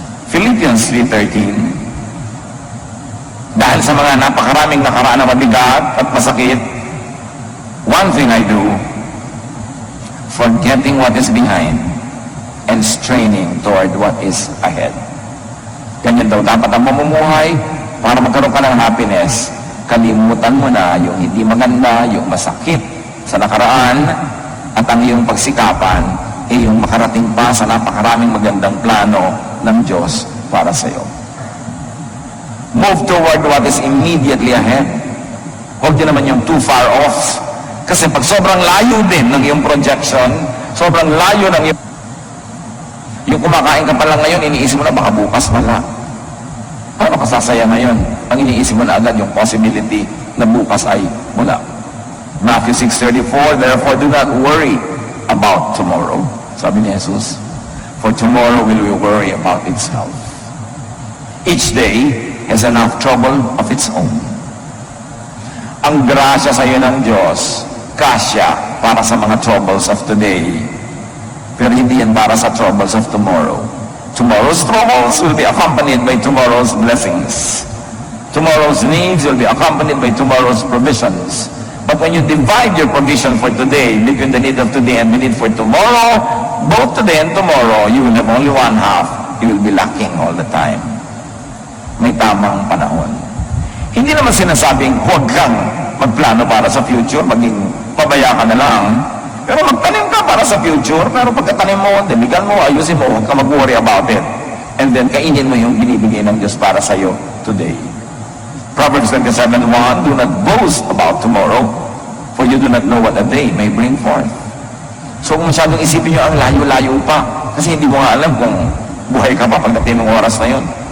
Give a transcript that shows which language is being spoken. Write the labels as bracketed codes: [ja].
[tl] Philippians 3:13. Dahil sa mga napakaraming nakaraan na mabigat at masakit, [en] one thing I do, forgetting what is behind and straining toward what is ahead. [tl] Ganyan daw dapat ang mamumuhay para magkaroon ka ng happiness. Kalimutan mo na yung hindi maganda, yung masakit sa nakaraan, at ang iyong pagsikapan ay yung makarating pa sa napakaraming magandang plano ng Diyos para sa iyo. [en] Move toward what is immediately ahead. [tl] Huwag din naman yung [en] too far off. [tl] Kasi pag sobrang layo din ng iyong projection, sobrang layo ng yung kumakain ka pa lang ngayon, iniisip mo na baka bukas wala. Paano ka sasaya ngayon? Ang iniisip mo na agad yung possibility na bukas ay wala. [en] Matthew 6:34, therefore do not worry about tomorrow. [tl] Sabi ni Jesus, [en] for tomorrow will worry about itself. Each day has enough trouble of its own. [tl] Ang grasya sa iyo ng Diyos, kasya para sa mga [en] troubles of today. [tl] Pero hindi yan para sa [en] troubles of tomorrow. Tomorrow's troubles will be accompanied by tomorrow's blessings. Tomorrow's needs will be accompanied by tomorrow's provisions. But when you divide your provision for today between the need of today and the need for tomorrow, both today and tomorrow, you will have only one half. You will be lacking all the time. [tl] May tamang panahon. Hindi naman sinasabing huwag kang magplano para sa future, maging pabaya ka na lang. Pero magtanim ka para sa future, pero pagkatanim mo, diligan mo, ayusin mo, huwag ka mag-worry [en] about it. And then [tl] kainin mo yung binibigay ng Diyos para sa iyo today. [en] Proverbs 27:1, do not boast about tomorrow, for you do not know what a day may bring forth. [tl] So kung masyadong isipin nyo ang layo-layo pa, kasi hindi mo nga alam kung buhay ka pa pagdating ng oras na yun.